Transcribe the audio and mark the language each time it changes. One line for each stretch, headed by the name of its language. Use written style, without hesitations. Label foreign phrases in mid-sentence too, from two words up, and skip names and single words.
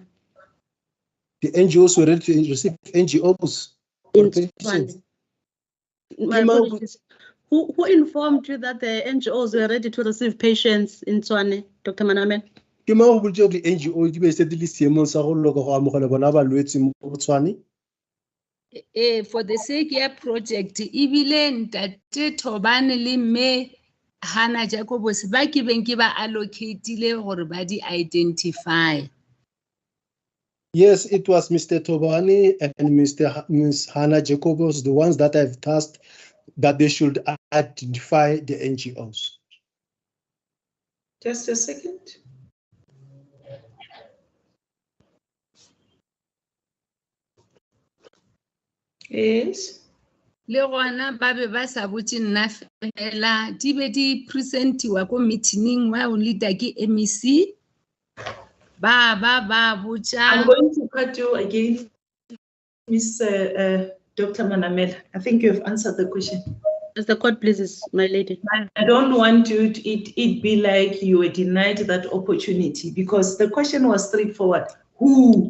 English: The NGOs were ready to receive NGOs. In Tshwane. My apologies. Who informed you that the NGOs were ready to receive patients in Tshwane, Dr. Manamel?
Northern Sotho: Ke mo go botse di NGO di be se di le seemong sa go loka go amogela bona balwetse mo Tshwane.
English: For the sake
Northern Sotho: ya project ebile ntate Thobane le mme Hannah Jacobus ba ke beng ke ba allocatile gore ba di identify.
English: Yes, it was Mr. Thobane and Miss Hannah Jacobus, the ones that I've tasked that they should identify the NGOs. Just a second. Yes.
Northern Sotho: Le gona ba be ba sa botse nna fela di be di presentiwa ko meeting wa o leader ke MEC ba botsa.
English: I'm going to cut you again, Miss Dr. Manamela. I think you've answered the question. As the court pleases, my lady. I don't want it be like you were denied that opportunity, because the question was straightforward. Who?